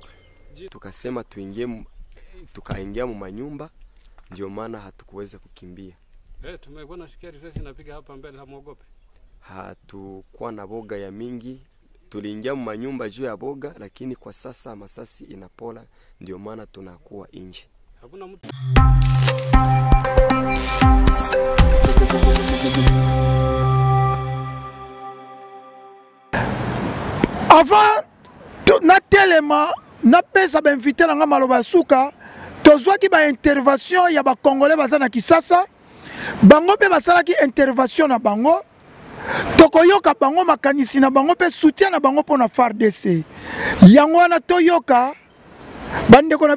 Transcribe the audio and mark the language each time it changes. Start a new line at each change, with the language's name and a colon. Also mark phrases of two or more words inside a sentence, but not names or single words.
Swahili: Tukasema tukaingia mu manyumba, ndio maana hatukuweza kukimbia. Tumekuwa nasikia risasi inapiga hapa mbele, hamuogope? Hatukuwa na boga ya mingi, tuliingia mu manyumba juu ya boga, lakini kwa sasa masasi inapola, ndio maana tunakuwa nje. Hakuna mtu.
Lingala: Avant na telema na pesa ba invité na maloba suka tozwaki ba intervention ya ba congolais bazana Kisasa bango pe basalaki intervention na bango tokoyoka bango makanisi na bango pe soutien na bango pona FARDC yango wana toyoka bandeko na